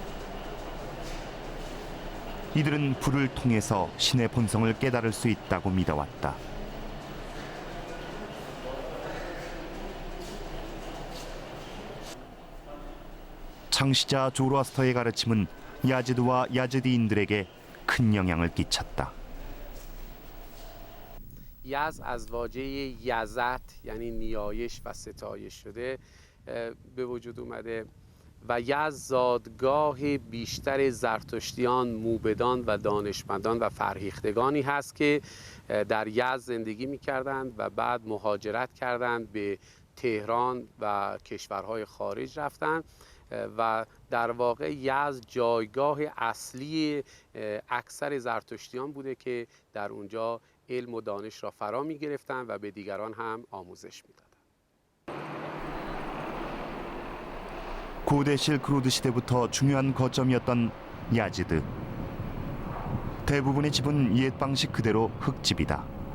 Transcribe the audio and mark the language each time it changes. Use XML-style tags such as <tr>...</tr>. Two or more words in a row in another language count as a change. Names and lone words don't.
<ko>이들은 불을 통해서 신의 본성을 깨달을 수 있다고 믿어왔다. 창시자 조로아스터의 가르침은 야즈드와 야즈디인들에게 큰 영향을 끼쳤다.</ko> <fa>یز از واژه یزت یعنی نیایش و ستایش شده به وجود اومده و یز زادگاه بیشتر زرتشتیان، موبدان و دانشمندان و فرهیختگانی هست که در یزد زندگی می‌کردند و بعد مهاجرت کردند به تهران و کشورهای خارج رفتند و در واقع یزد جایگاه اصلی اکثر زرتشتیان بوده که در اونجا علم و دانش را فرا می گرفتند و به دیگران هم آموزش می دادند.</fa> <ko>고대 실크로드 시대부터 중요한 거점이었던 야즈드. 대부분의 집은 옛 방식 그대로 흙집이다.</ko>